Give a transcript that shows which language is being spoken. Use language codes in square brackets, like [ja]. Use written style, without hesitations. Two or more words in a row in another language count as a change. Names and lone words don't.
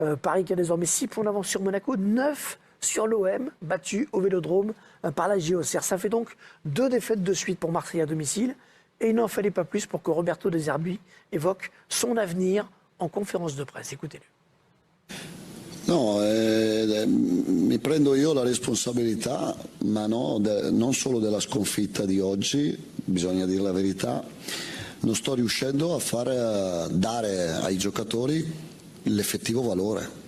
[fr] Paris qui a désormais 6 points d'avance sur Monaco, 9 sur l'OM, battu au Vélodrome par la JOCR. Ça fait donc 2 défaites de suite pour Marseille à domicile. Et il n'en fallait pas plus pour que Roberto De Zerbi évoque son avenir en conférence de presse. Écoutez-le. [it] No, mi prendo io la responsabilità, ma non solo della sconfitta di oggi, bisogna dire la verità. Non sto riuscendo a dare ai giocatori l'effettivo valore.